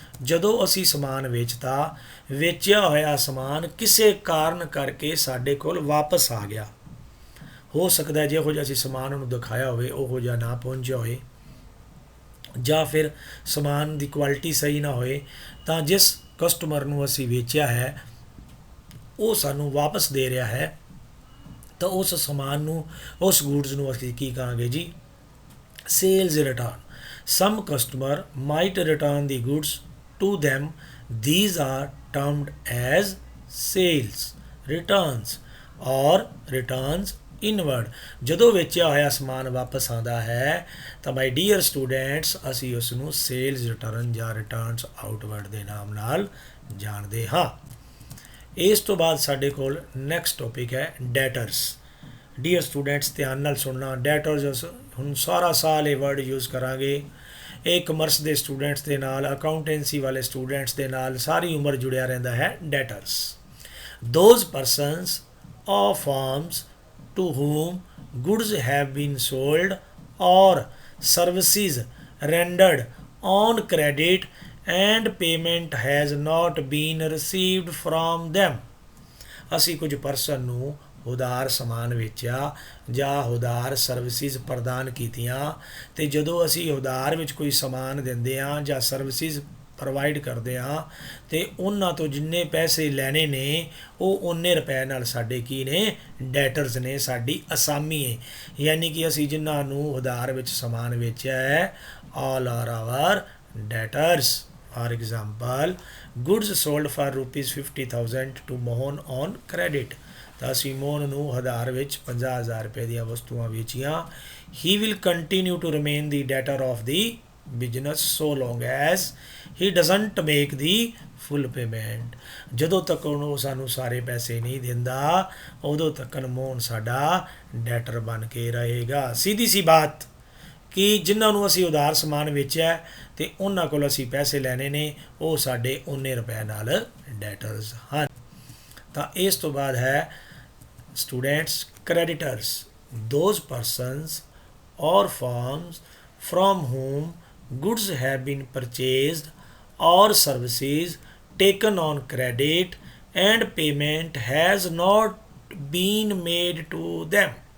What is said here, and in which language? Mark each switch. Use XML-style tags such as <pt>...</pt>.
<pa>ਜਦੋਂ ਅਸੀਂ ਸਮਾਨ ਵੇਚਿਆ ਹੋਇਆ ਸਮਾਨ ਕਿਸੇ ਕਾਰਨ ਕਰਕੇ ਸਾਡੇ ਕੋਲ ਵਾਪਸ ਆ ਗਿਆ, ਹੋ ਸਕਦਾ ਜਿਹੋ ਜਿਹਾ ਅਸੀਂ ਸਮਾਨ ਉਹਨੂੰ ਦਿਖਾਇਆ ਹੋਵੇ ਉਹੋ ਜਿਹਾ ਨਾ ਪਹੁੰਚਿਆ ਹੋਏ, ਜਾਂ ਫਿਰ ਸਮਾਨ ਦੀ ਕੁਆਲਿਟੀ ਸਹੀ ਨਾ ਹੋਏ, ਤਾਂ ਜਿਸ ਕਸਟਮਰ ਨੂੰ ਅਸੀਂ ਵੇਚਿਆ ਹੈ ਉਹ ਸਾਨੂੰ ਵਾਪਸ ਦੇ ਰਿਹਾ ਹੈ, ਤਾਂ ਉਸ ਸਮਾਨ ਨੂੰ, ਉਸ ਗੁਡਸ ਨੂੰ ਅਸੀਂ ਕੀ ਕਹਾਂਗੇ ਜੀ? Sales return.</pa> <en>Some customer might return the goods to them, these are termed as sales returns or returns inward।</en> <pa>ਜਦੋਂ ਵੇਚਿਆ ਹੋਇਆ ਸਮਾਨ ਵਾਪਸ ਆਉਂਦਾ ਹੈ ਤਾਂ</pa> <en>my dear students</en> <pa>ਅਸੀਂ ਉਸ ਨੂੰ ਸੇਲਜ਼ ਰਿਟਰਨ ਜਾਂ ਰਿਟਰਨਸ ਆਊਟਵਰਡ ਦੇ ਨਾਮ ਨਾਲ ਜਾਣਦੇ ਹਾਂ। ਇਸ ਤੋਂ ਬਾਅਦ ਸਾਡੇ ਕੋਲ ਨੈਕਸਟ ਟੌਪਿਕ ਹੈ ਡੈਟਰਸ। ਡੀਅਰ ਸਟੂਡੈਂਟਸ ਧਿਆਨ ਨਾਲ ਸੁਣਨਾ, ਡੈਟਰਸ ਹੁਣ ਸਾਰਾ ਸਾਲ ਇਹ ਵਰਡ ਯੂਜ਼ ਕਰਾਂਗੇ। ਇਹ ਕਮਰਸ ਦੇ ਸਟੂਡੈਂਟਸ ਦੇ ਨਾਲ, ਅਕਾਊਂਟੈਂਸੀ ਵਾਲੇ ਸਟੂਡੈਂਟਸ ਦੇ ਨਾਲ ਸਾਰੀ ਉਮਰ ਜੁੜਿਆ ਰਹਿੰਦਾ ਹੈ।</pa> <en>Debtors those persons or firms to whom goods have been sold or services rendered on credit and payment has not been received from them।</en> <pa>ਅਸੀਂ ਕੁਝ ਪਰਸਨ ਨੂੰ ਉਧਾਰ ਸਮਾਨ ਵੇਚਿਆ ਜਾਂ ਉਧਾਰ ਸਰਵਿਸਿਜ਼ ਪ੍ਰਦਾਨ ਕੀਤੀਆਂ, ਅਤੇ ਜਦੋਂ ਅਸੀਂ ਉਧਾਰ ਵਿੱਚ ਕੋਈ ਸਮਾਨ ਦਿੰਦੇ ਹਾਂ ਜਾਂ ਸਰਵਿਸਿਜ਼ ਪ੍ਰੋਵਾਈਡ ਕਰਦੇ ਹਾਂ ਅਤੇ ਉਹਨਾਂ ਤੋਂ ਜਿੰਨੇ ਪੈਸੇ ਲੈਣੇ ਨੇ ਉਹ ਓਨੇ ਰੁਪਏ ਨਾਲ ਸਾਡੇ ਕੀ ਨੇ? ਡੈਟਰਸ ਨੇ, ਸਾਡੀ ਅਸਾਮੀ ਹੈ। ਯਾਨੀ ਕਿ ਅਸੀਂ ਜਿਨ੍ਹਾਂ ਨੂੰ ਉਧਾਰ ਵਿੱਚ ਸਮਾਨ ਵੇਚਿਆ ਹੈ</pa> <en>All are our debtors. For example goods sold for ₹50,000 to Mohan on credit.</en> <pa>ਤਾਂ ਅਸੀਂ ਮੋਹਨ ਨੂੰ ਉਧਾਰ ਵਿੱਚ 50,000 ਰੁਪਏ ਦੀਆਂ ਵਸਤੂਆਂ ਵੇਚੀਆਂ।</pa> <en>He will continue to remain the debtor of the business so long as he doesn't make the full payment.</en> <pa>ਜਦੋਂ ਤੱਕ ਉਹ ਸਾਨੂੰ ਸਾਰੇ ਪੈਸੇ ਨਹੀਂ ਦਿੰਦਾ ਉਦੋਂ ਤੱਕ ਮੋਹਨ ਸਾਡਾ ਡੈਟਰ ਬਣ ਕੇ ਰਹੇਗਾ।</pa> <hi>सीधी सी बात</hi> <pa>ਕਿ ਜਿਨ੍ਹਾਂ ਨੂੰ ਅਸੀਂ ਉਧਾਰ ਸਮਾਨ ਵੇਚਿਆ ਅਤੇ ਉਹਨਾਂ ਕੋਲ ਅਸੀਂ ਪੈਸੇ ਲੈਣੇ ਨੇ, ਉਹ ਸਾਡੇ ਉਨੇ ਰੁਪਏ ਨਾਲ ਡੈਟਰਸ ਹਨ। ਤਾਂ ਇਸ ਤੋਂ ਬਾਅਦ ਹੈ ਸਟੂਡੈਂਟਸ</pa> <en>Creditors, those persons or firms from whom goods have been purchased or services taken on credit and payment has not been made to them।</en>